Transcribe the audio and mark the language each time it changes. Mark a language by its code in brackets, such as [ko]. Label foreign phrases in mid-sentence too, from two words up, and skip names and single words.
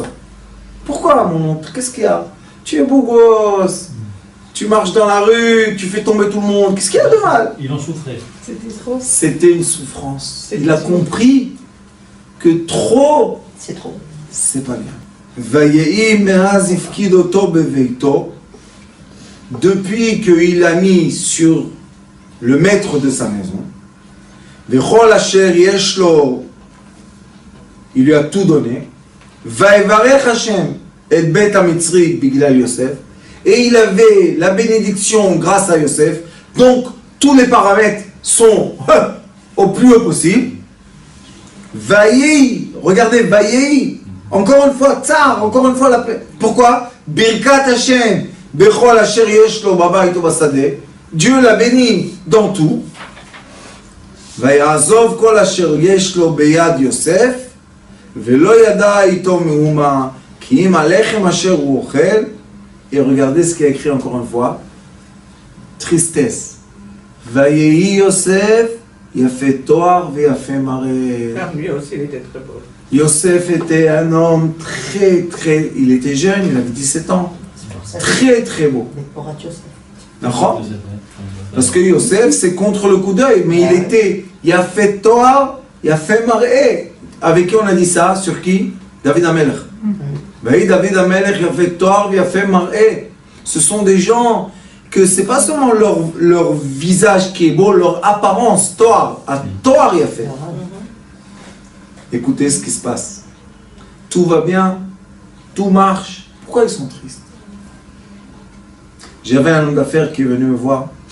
[fr] Pourquoi, mon oncle? Qu'est-ce qu'il y a? Tu es beau gosse. Tu marches dans la rue, tu fais tomber tout le monde. Qu'est-ce qu'il y a de mal? Il en souffrait. C'était trop. C'était une souffrance. Il a compris que trop, C'est trop. c'est pas bien. [he] ויהי מאז הפקיד אתו בביתו. [fr] Depuis qu'il a mis sur le maître de sa maison, [he] וכל אשר יש לו, [fr] il lui a tout donné. [he] ויברך השם את בית המצרי בגלל יוסף. [fr] Et il avait la bénédiction grâce à Yosef. Donc, tous les paramètres sont au plus haut possible. Vayehi, regardez, Vayehi, encore une fois, tsar, encore une fois la paix. Pourquoi? [he] ברכת השם, בכל אשר יש לו בבית ובשדה. [fr] Dieu l'a béni dans tout. [he] ויעזב כל אשר יש לו ביד יוסף, ולא ידע אתו מאומה, כי אם הלחם אשר הוא אוכל. [fr] Et regardez ce qu'il a écrit encore une fois. Tristesse. [he] ויהי יוסף, יפה תאר ויפה מראה. [fr] Lui aussi, il était très beau. Yosef était un homme très... Il était jeune, il avait 17 ans. Très beau. Mais pour Yosef. D'accord? Parce que Yosef, c'est contre le coup d'œil. Mais il était... [he] יפת תואר, יפת מראה. [fr] Avec qui on a dit ça? Sur qui? David Amelech. [he] דוד המלך, יפת תואר, יפת מראה. [fr] Ce sont des gens que c'est pas seulement leur visage qui est beau, leur apparence, toar. À toar, yafet. Écoutez ce qui se passe. Tout va bien, tout marche. Pourquoi ils sont tristes? J'avais un homme d'affaires qui est venu me voir.